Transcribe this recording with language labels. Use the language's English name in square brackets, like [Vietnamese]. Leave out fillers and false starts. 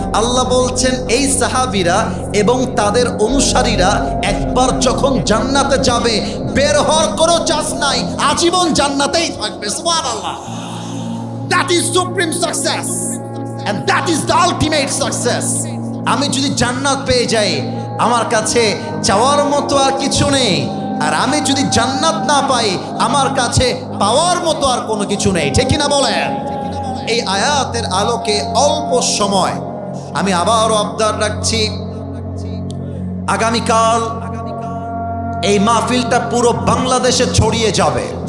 [Bangla] আল্লাহ বলছেন এই সাহাবীরা এবং তাদের অনুসারীরা একবার যখন জান্নাতে যাবে, বের হওয়ার কোনো চান্স নাই, আজীবন জান্নাতেই থাকবে। সুবহানাল্লাহ। [English] That is supreme success and that is the ultimate success. [Bangla] আমি যদি জান্নাত পেয়ে যাই, আমার কাছে চাওয়ার মতো আর কিছু নেই। আর আমি যদি জান্নাত না পাই, আমার কাছে পাওয়ার মতো আর কোনো কিছু নেই, ঠিক কিনা বলেন? এই আয়াতের আলোকে অল্প সময় আমি আবারও আবদার রাখছি, আগামীকাল এই মাহফিলটা পুরো বাংলাদেশে ছড়িয়ে যাবে।